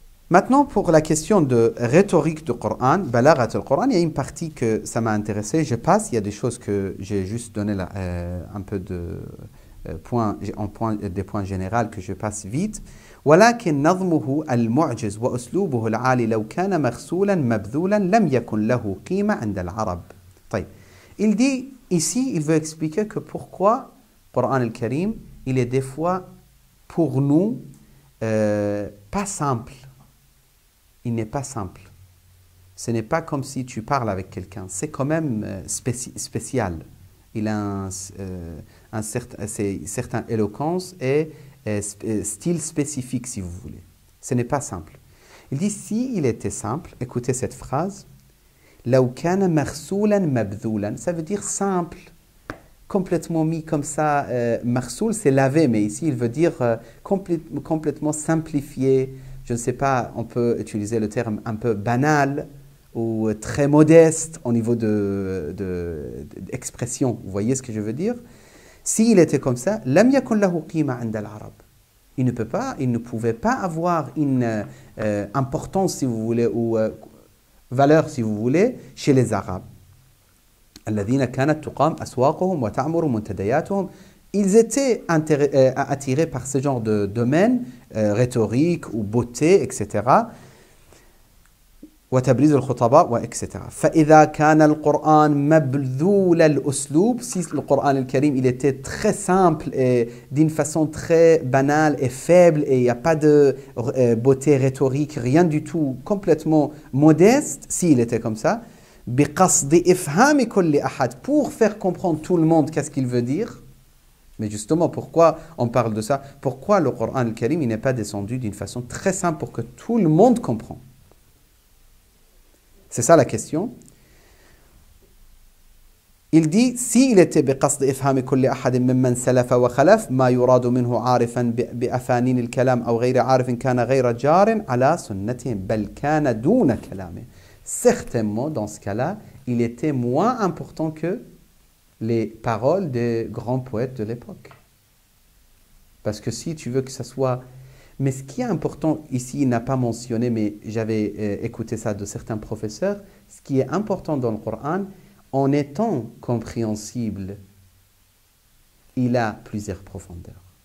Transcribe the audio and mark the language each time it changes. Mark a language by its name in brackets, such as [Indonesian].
[French] Maintenant, pour la question de rhétorique du Coran, Balaghat al-Coran, il y a une partie que ça m'a intéressé. Je passe, il y a des choses que j'ai juste donné un peu de... des points généraux que je passe vite. [Arabic] ولكن نظمه المعجز وأسلوبه العالي لو كان مغسولا مبذولا لم يكن له قيمة عند العرب. طيب. [French] Il dit ici, il veut expliquer que pourquoi le Coran al-Karim, il est des fois pour nous pas simple. Il n'est pas simple. Ce n'est pas comme si tu parles avec quelqu'un. C'est quand même spécial. Il a une certaine éloquence et style spécifique, si vous voulez. Ce n'est pas simple. Il dit, s'il était simple, écoutez cette phrase, [Arabic] لو كان مرسولا مبذولا, [French] ça veut dire simple, complètement mis comme ça. Marsoul, c'est lavé, mais ici, il veut dire complètement simplifié. Je ne sais pas, on peut utiliser le terme un peu banal ou très modeste au niveau d'expression. Vous voyez ce que je veux dire? S'il était comme ça, [Arabic] لم يكن له قيمة عند العرب. [French] Il ne pouvait pas avoir une importance, si vous voulez, ou valeur, si vous voulez, chez les Arabes. [Arabic] الذين كانت تقام أسواقهم وتعمر منتدياتهم. [French] Ils étaient attirés par ce genre de domaine, rhétorique ou beauté, etc. [Arabic] وتبريز الخطباء etc. فإذا كان القرآن مبذول الأسلوب, [French] si le Coran al-Karim il était très simple et d'une façon très banale et faible et il n'y a pas de beauté rhétorique, rien du tout, complètement modeste, s'il était comme ça, [Arabic] بقصد إفهام كل أحد, [French] pour faire comprendre tout le monde qu'est-ce qu'il veut dire. Mais justement, pourquoi on parle de ça? Pourquoi le Coran al-Karim il n'est pas descendu d'une façon très simple pour que tout le monde comprenne? C'est ça la question. Il dit, s'il était [Arabic] بقصد إفهام كل أحد ممن سلف وخلف ما يراد منه عارفا بأفانين الكلام أو غير عارف كان غير جار على سنتهم بل كان دون كلامه. [French] certainement, dans ce cas-là, il était moins important que les paroles des grands poètes de l'époque. Parce que si tu veux que ça soit... Mais ce qui est important ici, il n'a pas mentionné, mais j'avais écouté ça de certains professeurs, ce qui est important dans le Coran, en étant compréhensible, il a plusieurs profondeurs.